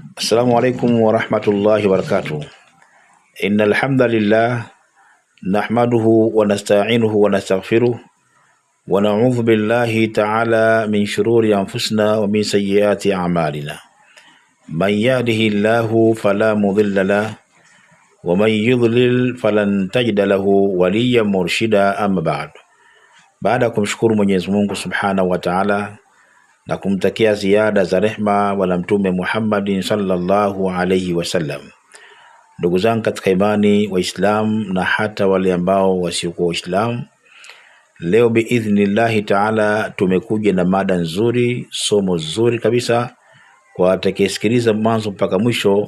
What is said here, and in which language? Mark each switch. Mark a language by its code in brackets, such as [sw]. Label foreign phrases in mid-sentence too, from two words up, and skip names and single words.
[ar] السلام عليكم ورحمة الله وبركاته. إن الحمد لله نحمده ونستعينه ونستغفره ونعوذ بالله تعالى من شرور أنفسنا ومن سيئات أعمالنا. من يهده الله فلا مضل له ومن يضلل فلن تجد له وليا مرشدا. أما بعد, [sw] baada ya kumshukuru Mwenyezi Mungu [ar] سبحانه وتعالى [sw] na kumtakia ziada za rehma wala mtume Muhammadin [ar] صلى الله عليه وسلم, [sw] ndugu zangu katika imani Waislamu na hata wale ambao wasiokuwa Waislamu, leo [ar] بإذن الله تعالى [sw] tumekuja na mada nzuri, somo zuri kabisa kwa atakayesikiliza mwanzo mpaka mwisho.